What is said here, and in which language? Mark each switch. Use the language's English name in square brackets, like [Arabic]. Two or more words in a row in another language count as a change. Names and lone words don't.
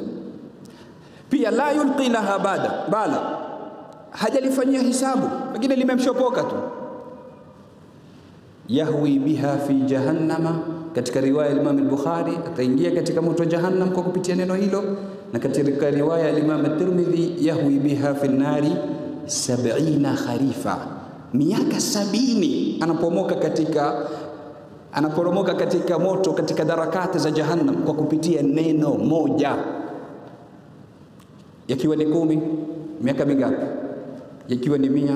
[Swahili] Pia [Arabic] لا يلقي لها بالا, [Swahili] hajalifanyia hisabu, lakini limemshopoka tu. [Arabic] يهوي بها في جهنم, [Swahili] katika riwaya al-Imam al-Bukhari, ataingia katika moto wa jahannam kwa kupitia neno hilo, na katika riwaya al-Imam at-Tirmidhi [Arabic] يهوي بها في النار 70 خريفا, [Swahili] miaka 70 anaporomoka katika moto, katika darakati za jahannam kwa kupitia neno moja. Yakiwa ni 10, miaka mingapi? Yakiwa ni 100.